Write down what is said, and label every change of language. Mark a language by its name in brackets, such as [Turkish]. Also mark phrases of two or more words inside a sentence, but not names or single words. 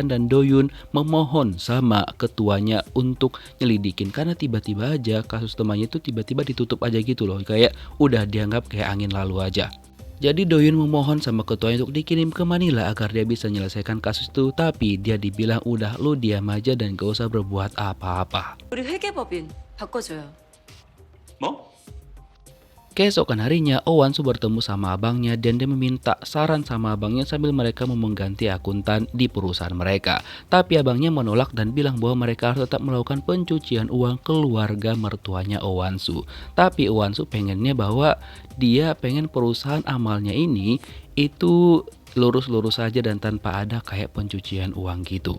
[Indonesian] Dan Do-yeon memohon sama ketuanya untuk nyelidikin, karena tiba-tiba aja kasus temannya itu tiba-tiba ditutup aja gitu loh, kayak udah dianggap kayak angin lalu aja. Jadi Do-yeon memohon sama ketuanya untuk dikirim ke Manila agar dia bisa menyelesaikan kasus itu, tapi dia dibilang udah lu diam aja dan gak usah berbuat apa-apa. [Korean] 우리 회계법인 바꿔줘요. 뭐? [Indonesian] Keesokan harinya Oh Wan-soo bertemu sama abangnya dan dia meminta saran sama abangnya sambil mereka mau mengganti akuntan di perusahaan mereka. Tapi abangnya menolak dan bilang bahwa mereka harus tetap melakukan pencucian uang keluarga mertuanya Oh Wan-soo. Tapi Oh Wan-soo pengennya bahwa dia pengen perusahaan amalnya ini itu lurus-lurus saja dan tanpa ada kayak pencucian uang gitu.